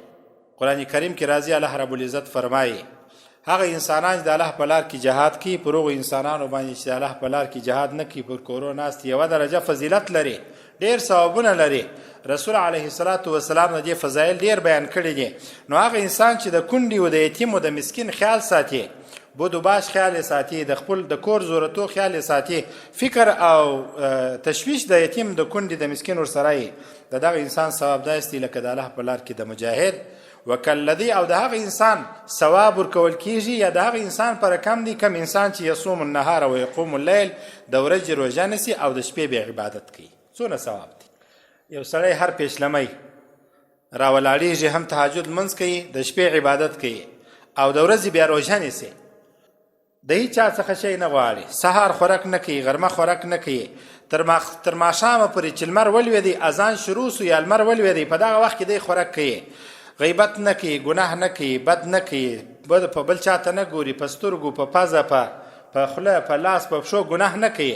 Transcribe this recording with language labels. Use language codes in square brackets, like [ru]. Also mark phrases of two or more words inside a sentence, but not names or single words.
[ps] قرآن کریم کې راځي الله رب العزت فرمایي هغه انسانان چې د الله په لار کې جهاد کوي، پر هغو انسانانو باندې چې د الله په لار کې جهاد نه کوي، پر کورو ناست یوه درجه فضیلت لري، ډېر ثوابونه لري. رسول [ar] علیه الصلاة والسلام [ps] د دې فضایل ډېر بیان کړي دي. نو هغه انسان چې د کونډې او د یتیم او د مسکین خیال ساتي، بود و باش خیال یې ساتي، د خپل د کور ضرورتو خیال یې ساتي، فکر او تشویش د یتیم، د کونډې، د مسکین ورسره یي، د دغه انسان ثواب داسې دی لکه د الله په لار کې د مجاهد. وکالذي، او د هغه انسان ثواب ورکول کیږي یا د هغه انسان پر کم دی کم انسان چې [ar] یصوم النهار و یقوم الليل، [ps] د ورځې روژه نیسي او د شپې بیا عبادت کوي. څونه ثواب دی. یو سړی هر پیشلمی راولاړېږي، هم تهجد لمونځ کوي، د شپې عبادت کوي او د ورځې بیا روژه نیسي، د هیچا څخه شی نه غواړي، سهار خوراک نه کوي، غرمه خوراک نه کوي، تر ماښامه پورې چې لمر ولوېدی، اذان شروع سو یا لمر ولوېدی، په دغه وخت کې دی خوراک کوي، غیبت نه کوي، ګناه نه کوي، بد نه کوي، په بل چاته نه ګوري، په سترګو، په پزه، په خوله، په لاس، په پښو ګناه نه کوي.